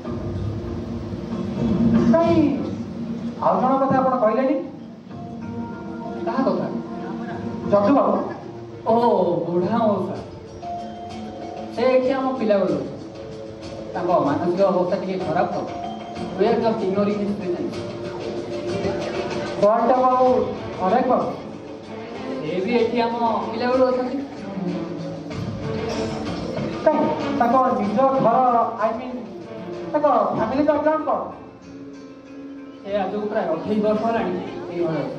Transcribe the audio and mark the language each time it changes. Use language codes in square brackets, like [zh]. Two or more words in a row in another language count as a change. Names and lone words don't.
[or] କାଇଁ ଆଉ ଜଣ କଥା ଆପଣ କହିଲେନି? କାହା କଥା? ଜଜୁ ବାବୁ। ଓ ବୁଢ଼ା ମଉସା, ସେ ଏଠି ଆମ ପିଲାବେଳୁ ଅଛି। ତାଙ୍କ ମାନସିକ ଅବସ୍ଥା ଟିକେ ଖରାପ ତ, [en] we are just ignoring his presence. [or] କଣଟା ବାବୁ ଅନେକ ବାବୁ ସେ ବି ଏଠି ଆମ ପିଲାବେଳୁ ଅଛନ୍ତି। କାଇଁ ତାଙ୍କ ନିଜ ଘର [en] I mean [or] ତାଙ୍କ [en] family background [or] କଣ? ସେ ଆଜକୁ ପ୍ରାୟ 28 ବର୍ଷ ହେଲାଣି ଏଇଭଳି ଅଛି।